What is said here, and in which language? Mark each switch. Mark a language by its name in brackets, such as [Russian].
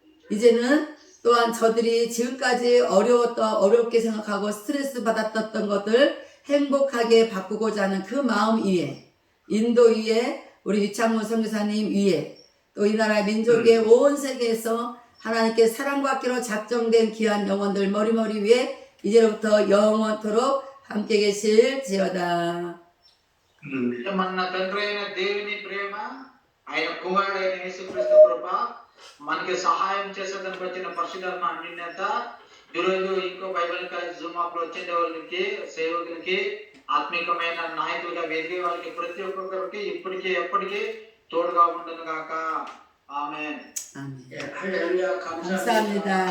[Korean] 이제는 또한 저들이 지금까지 어렵게 생각하고 스트레스 받았던 것들 행복하게 바꾸고자 하는 그 마음 위에 인도 위에 우리 유창문 선교사님 위에 또 이 나라 민족의 온 세계에서 하나님께 사랑과 학기로 작정된 귀한 영혼들 머리머리 위에 이제로부터 영원토록 함께 계실지어다. [Telugu] మన తండ్రి అయిన దేవుని ప్రేమ, ఆయన కుమారుడైన యేసుక్రీస్తు కృప, మనకి సహాయం చేసేదానికి వచ్చిన పరిశుద్ధాత్మ అన్యోన్యత, ఈరోజు ఇంకో బైబిల్ జూమ్ అప్ లో వచ్చే వాళ్ళకి సేవకులకి ఆత్మీకమైన నాయకులుగా ఎదిగే వాళ్ళకి ప్రతి ఒక్కొక్కరికి ఇప్పటికీ ఎప్పటికీ తోడుగా ఉండను గాక. ఆమేన్. [Korean] 아멘. 예, 할렐루야 감사합니다.